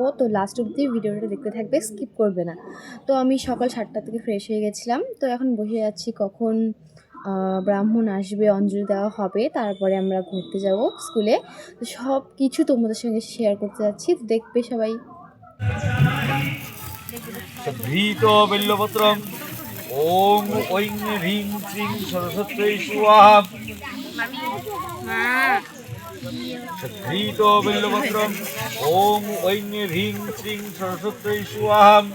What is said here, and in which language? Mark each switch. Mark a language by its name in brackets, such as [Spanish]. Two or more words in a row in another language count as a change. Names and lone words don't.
[Bangla] তো লাস্ট অবধি ভিডিওটা দেখতে থাকবে, স্কিপ করবে না। তো আমি সকাল 7টা থেকে ফ্রেশ হয়ে গেছিলাম। তো এখন বসে যাচ্ছি কখন ব্রাহ্মণ আসবে, অঞ্জলি দেওয়া হবে, তারপরে আমরা ঘুরতে যাব স্কুলে। তো সব কিছু তোমাদের সঙ্গে শেয়ার করতে যাচ্ছি, দেখবে সবাই। [Sanskrit] ভীতো বিল্লপত্রম ওং ঐং হ্রিং শ্রীং সরস্বত্যৈ স্বাহা। ভীতো বিল্লপত্রম ওং ঐং হ্রিং শ্রীং সরস্বত্যৈ স্বাহা।